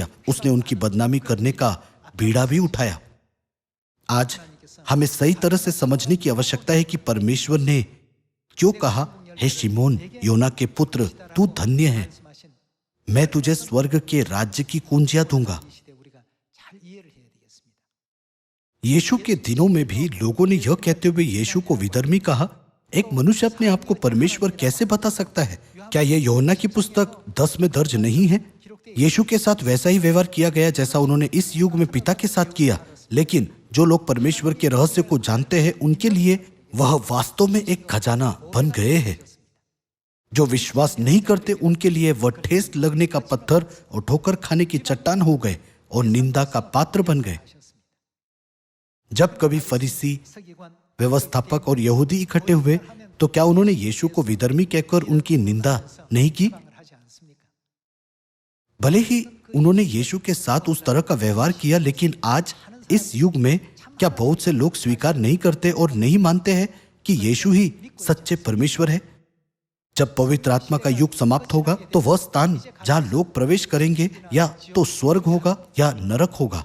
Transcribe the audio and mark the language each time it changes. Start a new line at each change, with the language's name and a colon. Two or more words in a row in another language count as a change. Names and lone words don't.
Hindi: उसने उनकी बदनामी करने का बीड़ा भी उठाया। आज हमें सही तरह से समझने की आवश्यकता है कि परमेश्वर ने क्यों कहा, हे शिमोन योना के पुत्र, तू धन्य है,
Korean: 말씀하신
Hindi: मैं तुझे स्वर्ग के राज्य की कुंजियां दूंगा।
Korean: 이 시대 우리가 잘 이해를 해야 되겠습니다.
Hindi: यीशु के दिनों में भी लोगों ने यह कहते हुए यीशु को विधर्मी कहा, एक मनुष्य अपने आप को परमेश्वर कैसे बता सकता है? क्या यह यूहन्ना की पुस्तक 10 में दर्ज नहीं है? यीशु के साथ वैसा ही व्यवहार किया गया जैसा उन्होंने इस युग में पिता के साथ किया। लेकिन जो लोग परमेश्वर के रहस्य को जानते हैं उनके लिए वह वास्तव में एक खजाना बन गए हैं। जो विश्वास नहीं करते उनके लिए वह ठेस लगने का पत्थर और ठोकर खाने की चट्टान हो गए और निंदा का पात्र बन गए। जब कभी फरीसी,
Korean: 서기관
Hindi: व्यवस्थापक और यहूदी इकट्ठे हुए तो क्या उन्होंने यीशु को विधर्मी कहकर उनकी निंदा नहीं की?
Korean: 방을 하지 않습니까?
Hindi: भले ही उन्होंने यीशु के साथ उस तरह का व्यवहार किया, लेकिन आज इस युग में क्या बहुत से लोग स्वीकार नहीं करते और नहीं मानते हैं कि यीशु ही सच्चे परमेश्वर है? जब पवित्र आत्मा का युग समाप्त होगा तो वह स्थान जहां लोग प्रवेश करेंगे या तो स्वर्ग होगा या नरक होगा।